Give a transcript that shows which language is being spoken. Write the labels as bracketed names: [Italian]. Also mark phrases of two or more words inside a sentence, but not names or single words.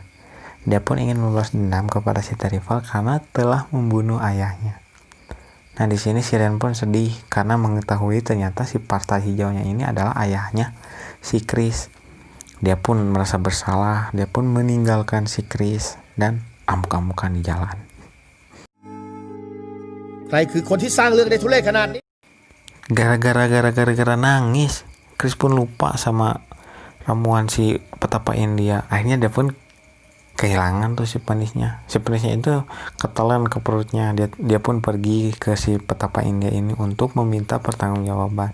[Indonesian] Dia pun ingin membalas dendam kepada si Terrival karena telah membunuh ayahnya. Nah, di sini si Ren pun sedih karena mengetahui ternyata si partai hijaunya ini adalah ayahnya si Chris. Dia pun merasa bersalah, dia pun meninggalkan si Chris dan amuk-amukan di jalan. [Thai] ใครคือคนที่สร้างเรื่องได้ทุเรศขนาดนี้ [Indonesian] Gara-gara nangis, Chris pun lupa sama ramuan si petapa India. Akhirnya dia pun kehilangan tuh si penisnya. Si penisnya itu ketelan ke perutnya. Dia pun pergi ke si petapa India ini untuk meminta pertanggungjawaban.